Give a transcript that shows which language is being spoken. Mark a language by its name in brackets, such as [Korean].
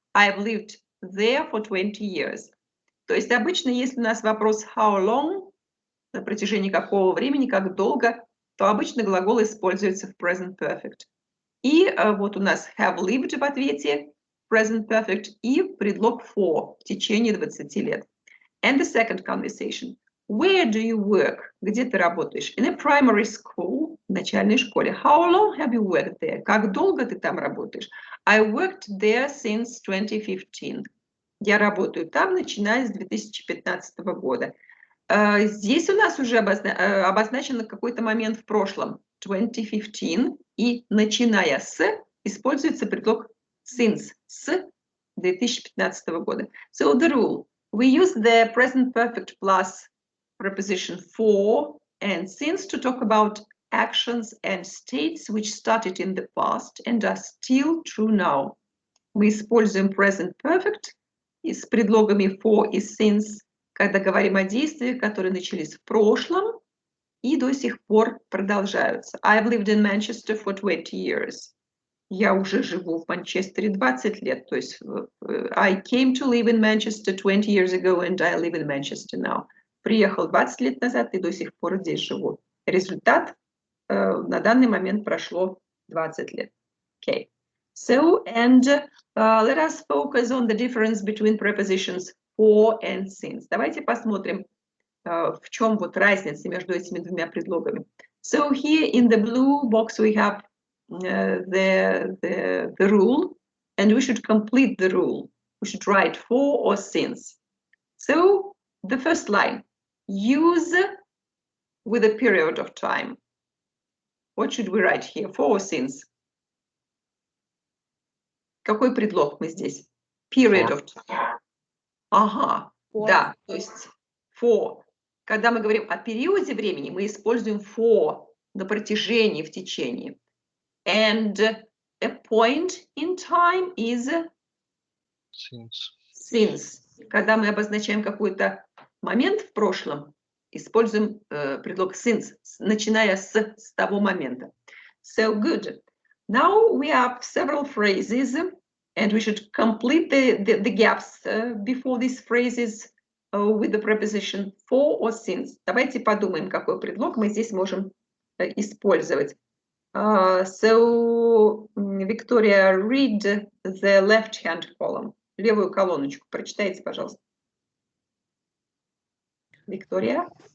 [English] I've lived there for 20 years. [Russian] То есть обычно, если у нас вопрос how long, на протяжении какого времени, как долго, то обычно глагол используется в present perfect. И вот у нас have lived в ответе, present perfect, и предлог for, в течение 20 лет. [English] And the second conversation. Where do you work? [Russian] Где ты работаешь? [English] In a primary school, [Russian] в начальной школе. [English] How long have you worked there? [Russian] Как долго ты там работаешь? [English] I worked there since 2015. [Russian] Я работаю там, начиная с 2015 года. Здесь у нас уже обозначен какой-то момент в прошлом, 2015, и начиная с используется предлог since, с 2015 года. [English] So the rule, we use the present perfect plus preposition for and since to talk about actions and states which started in the past and are still true now. [Russian] Мы используем present perfect с предлогами for и since, когда говорим о действиях, которые начались в прошлом и до сих пор продолжаются. [English] I've lived in Manchester for 20 years. [Russian] Я уже живу в Манчестере 20 лет. То есть [English] I came to live in Manchester 20 years ago and I live in Manchester now. [Russian] Приехал 20 лет назад и до сих пор здесь живу. Результат на данный момент прошло 20 лет. [English] Okay. So, and let us focus on the difference between prepositions for and since. [Russian] Давайте посмотрим, в чем вот разница между этими двумя предлогами. [English] So here in the blue box we have the rule, and we should complete the rule. We should write for or since. So the first line, use with a period of time. What should we write here, for or since? [Russian] Какой предлог мы здесь? [English] Period of time. [Russian] Ага, да, то есть for. Когда мы говорим о периоде времени, мы используем for, на протяжении, в течение. [English] And a point in time is since. [Russian] Когда мы обозначаем какой-то момент в прошлом, используем предлог since, начиная с того момента. [English] So good. Now we have several phrases, and we should complete the gaps before these phrases with the preposition for or since. [Russian] Давайте подумаем, какой предлог мы здесь можем использовать. [English] So, Victoria, read the left-hand column. [Russian] Левую колоночку. Прочитайте, пожалуйста. Виктория?